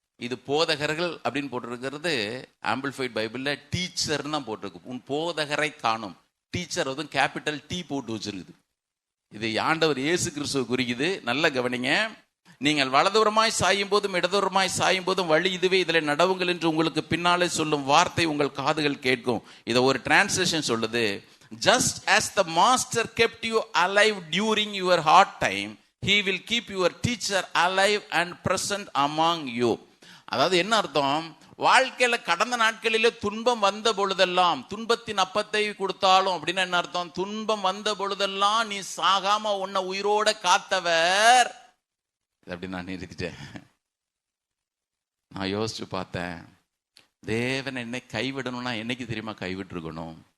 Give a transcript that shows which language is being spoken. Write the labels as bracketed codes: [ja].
[ta] இது போதகர்கள் அப்படின்னு போட்டிருக்கிறது ஆம்பிளிஃபைட் பைபிள்ல டீச்சர்னு தான் போட்டிருக்கு. உன் போதகரை காணும். டீச்சர் அதுவும் கேபிட்டல் டி போட்டு வச்சிருக்குது. இது ஆண்டவர் இயேசு கிறிஸ்துவ குறிக்குது. நல்ல கவனிங்க. நீங்கள் வலதுபுறமாய் சாயும் போதும் இடதுபுறமாய் சாயும் போதும் வழி இதுவே, இதில் நடவுங்கள் என்று உங்களுக்கு பின்னாலே சொல்லும் வார்த்தை உங்கள் காதுகள் கேட்கும். இதை ஒரு டிரான்ஸ்லேஷன் சொல்லுது, [en] just as the master kept you alive during your hard time, he will keep your teacher alive and present among you. [ta] அதாவது என்ன அர்த்தம்? வாழ்க்கையில கடந்த நாட்களிலே துன்பம் வந்த பொழுதெல்லாம், துன்பத்தின் அப்பத்தை கொடுத்தாலும் அப்படின்னு என்ன அர்த்தம்? துன்பம் வந்த பொழுதெல்லாம் நீ சாகாம உன்னை உயிரோட காத்தவர். அப்படி நான் நிறுத்திட்டேன். நான் யோசிச்சு பார்த்தேன், தேவன் என்னை கைவிடணும்னா என்னைக்கு தெரியுமா கைவிட்டிருக்கணும்?